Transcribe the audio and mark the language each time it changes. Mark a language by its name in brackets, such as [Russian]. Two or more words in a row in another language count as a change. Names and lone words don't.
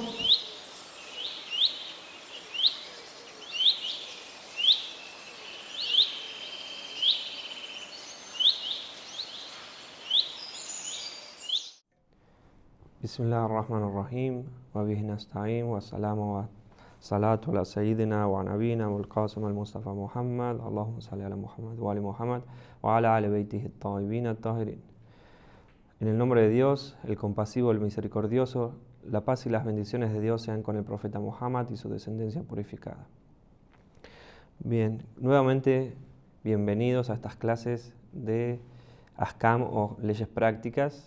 [Arabic] بسم الله الرحمن الرحيم وبه نستعين والسلام والصلاة على سيدنا ونبينا والقاسم المصطفى محمد اللهم صل على Muhammad وعلى Muhammad وعلى آل بيته الطيبين الطاهرين. [Spanish] En el nombre de Dios, el compasivo, el misericordioso, la paz y las bendiciones de Dios sean con el profeta Muhammad y su descendencia purificada. Bien, nuevamente bienvenidos a estas clases de Ahkam o leyes prácticas.